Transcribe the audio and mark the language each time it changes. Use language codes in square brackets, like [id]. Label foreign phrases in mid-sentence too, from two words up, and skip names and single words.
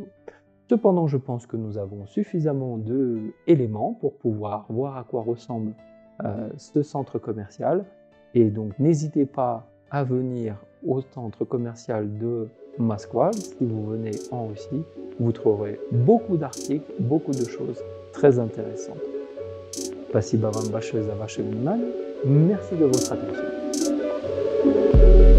[fr] Cependant, je pense que nous avons suffisamment d'éléments pour pouvoir voir à quoi ressemble ce centre commercial. Et donc, n'hésitez pas à venir au centre commercial de Moskva. Si vous venez en Russie, vous trouverez beaucoup d'articles, beaucoup de choses très intéressantes. [ru] Спасибо вам большое за ваше внимание. [fr] Merci de votre attention.